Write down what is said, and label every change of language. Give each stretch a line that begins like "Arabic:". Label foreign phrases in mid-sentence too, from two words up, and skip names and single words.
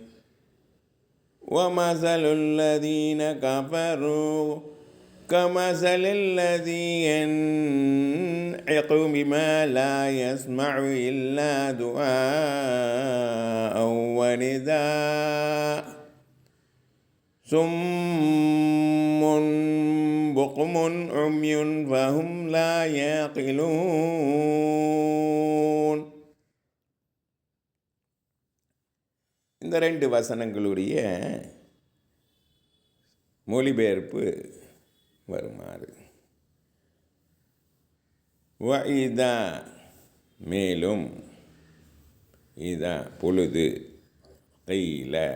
Arabic: وَمَثَلُ الَّذِينَ كَفَرُوا كَمَثَلِ الَّذِي يَنعِقُ بِمَا لَا يَسْمَعُ إِلَّا دُعاءً وَنِدَاءً صُمٌّ بُكْمٌ عُمْيٌ فَهُمْ لَا يَعْقِلُونَ.
Tamil: இந்த 2 வசனங்களுடைய மொழிபெயர்ப்பு வருமாறு. வஇதா மேலும், இதா பொழுது, கையில